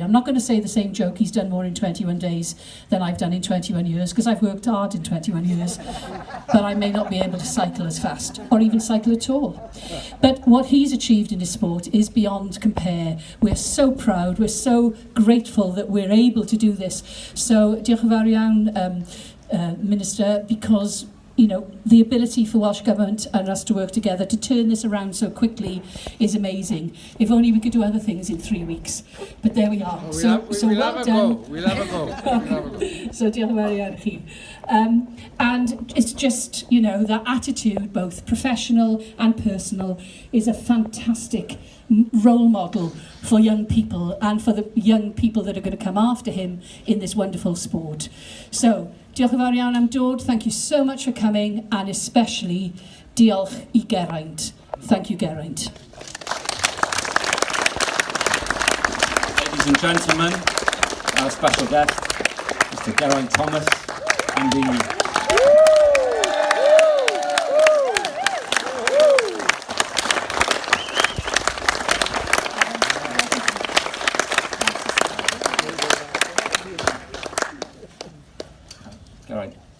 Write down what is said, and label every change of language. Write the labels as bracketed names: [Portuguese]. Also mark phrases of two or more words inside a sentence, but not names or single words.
[English] I'm not going to say the same joke, he's done more in 21 days than I've done in 21 years, because I've worked hard in 21 years, but I may not be able to cycle as fast, or even cycle at all. But what he's achieved in his sport is beyond compare. We're so proud, we're so grateful that we're able to do this. So, [Welsh] diolch yn fawr iawn, [English] Minister, because the ability for Welsh Government and us to work together to turn this around so quickly is amazing. If only we could do other things in 3 weeks. But there we are. So well done. We'll have a go. [Welsh] So diolch yn fawr iawn i chi. [English] And it's just, that attitude, both professional and personal, is a fantastic role model for young people and for the young people that are going to come after him in this wonderful sport. So, [Welsh] diolch yn fawr iawn am dod. [English] Thank you so much for coming, and especially [Welsh] diolch I [English] Geraint. Thank you, Geraint. Ladies and gentlemen, our special guest, Mr. Geraint Thomas, and the Geraint.